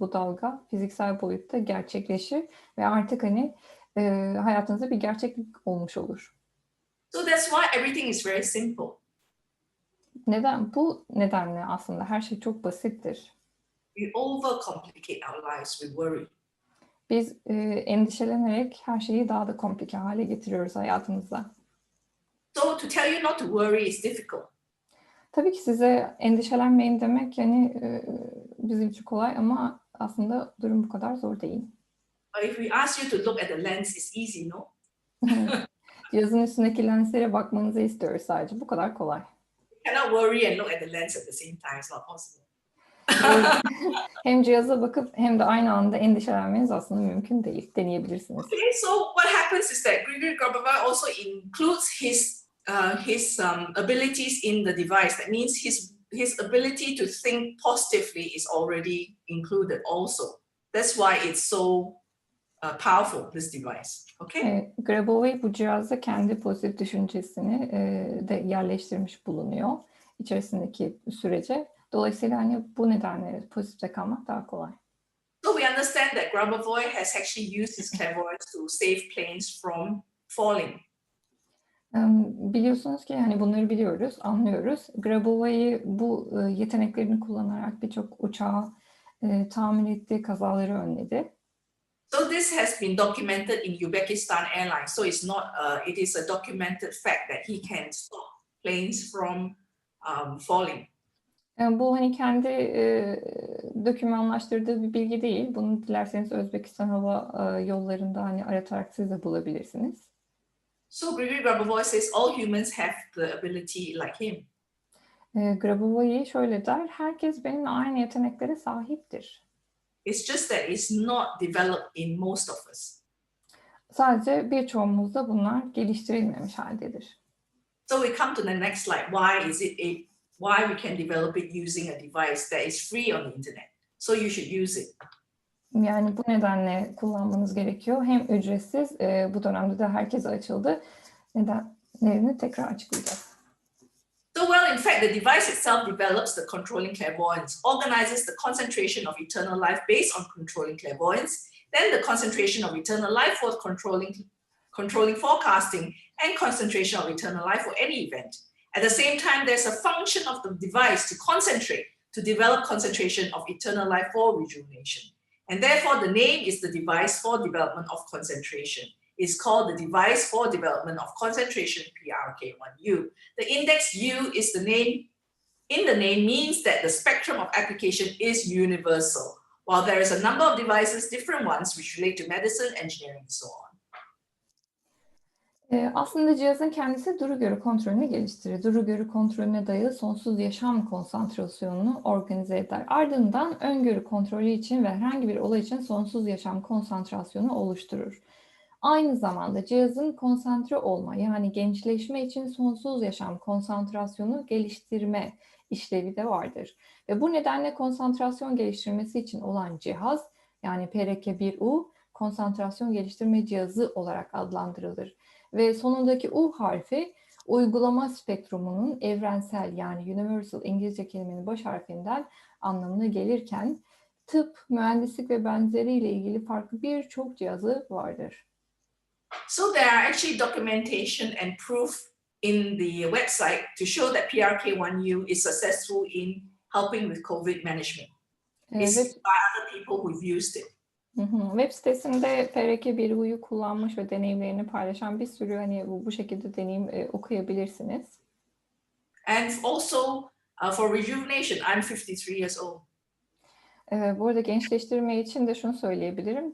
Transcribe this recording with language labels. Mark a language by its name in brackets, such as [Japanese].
[Turkish] Bu dalga fiziksel boyutta gerçekleşir ve artık hani hayatınızda bir gerçeklik olmuş olur. [English] So that's why everything is very simple. [Turkish] Neden? Bu nedenle aslında her şey çok basittir. [English] We overcomplicate our lives with worry. [Turkish] Biz endişelenerek her şeyi daha da komplike hale getiriyoruz hayatımızda. [English] So to tell you not to worry is difficult. [Turkish] Tabii ki size endişelenmeyin demek yani bizim için kolay ama aslında durum bu kadar zor değil. [English] But if we ask you to look at the lens, it's easy, no? [Turkish] Cihazın üstündeki lenslere bakmanızı istiyoruz sadece. Bu kadar kolay. [English] You cannot worry and look at the lens at the same time. It's not possible. [Turkish] Hem cihaza bakıp hem de aynı anda endişelenmeniz aslında mümkün değil. Deneyebilirsiniz. [English] Okay, so what happens is that Grigory Grabovoi also includes his abilities in the device. That means his ability to think positively is already included also. That's why it's so powerful, this device. Okay? [Turkish] Grabovoi bu cihazda kendi pozitif düşüncesini de yerleştirmiş bulunuyor içerisindeki sürece. Dolayısıyla hani bu nedenle pozitifte kalmak daha kolay. [English] So we understand that Grabovoi has actually used his clairvoyance to save planes from falling. [Turkish] Biliyorsunuz ki hani bunları biliyoruz, anlıyoruz. Grabovoi bu yeteneklerini kullanarak birçok uçağı tamir etti, kazaları önledi. [English] So this has been documented in Uzbekistan Airlines. So it's not, it is a documented fact that he can stop planes from falling. [Turkish] Bu hani kendi dokümanlaştırdığı bir bilgi değil. Bunu dilerseniz Özbekistan hava yollarında hani aratarak siz de bulabilirsiniz. [English] So Grigory Grabovoi says all humans have the ability like him. [Turkish] Grabovoi şöyle der, herkes benimle aynı yeteneklere sahiptir. [English] It's just that it's not developed in most of us. [Turkish] Sadece birçoğumuzda bunlar geliştirilmemiş haldedir. [English] So we come to the next slide. Why we can develop it using a device that is free on the internet? So you should use it. [Turkish] Yani bu nedenle kullanmanız gerekiyor. Hem ücretsiz, bu dönemde de herkese açıldı. Nedenlerini tekrar açıklayacağız. [English] So, well, in fact, the device itself develops the controlling clairvoyance, organizes the concentration of eternal life based on controlling clairvoyance, then the concentration of eternal life for controlling forecasting, and concentration of eternal life for any event. At the same time, there's a function of the device to concentrate, to develop concentration of eternal life for rejuvenation. And therefore, the name is the device for development of concentration. It's called the device for development of concentration, PRK1U. The index U is the name, in the name means that the spectrum of application is universal, while there is a number of devices, different ones, which relate to medicine, engineering, and so on. [Turkish] Aslında cihazın kendisi duru görü kontrolünü geliştirir. Duru görü kontrolüne dayalı sonsuz yaşam konsantrasyonunu organize eder. Ardından öngörü kontrolü için ve herhangi bir olay için sonsuz yaşam konsantrasyonu oluşturur. Aynı zamanda cihazın konsantre olma yani gençleşme için sonsuz yaşam konsantrasyonu geliştirme işlevi de vardır. Ve bu nedenle konsantrasyon geliştirmesi için olan cihaz yani PRK1U konsantrasyon geliştirme cihazı olarak adlandırılır. Ve sonundaki U harfi uygulama spektrumunun evrensel yani universal İngilizce kelimenin baş harfinden anlamına gelirken tıp, mühendislik ve benzeriyle ilgili farklı birçok cihazı vardır. [English] So there are actually documentation and proof in the website to show that PRK1U is successful in helping with COVID management. It's by other people who've used it. [Turkish] Web sitesinde PRK1U'yu kullanmış ve deneyimlerini paylaşan bir sürü bu şekilde deneyim okuyabilirsiniz. [English] And also for rejuvenation, I'm 53 years old. [Turkish] Bu arada gençleştirme için de şunu söyleyebilirim.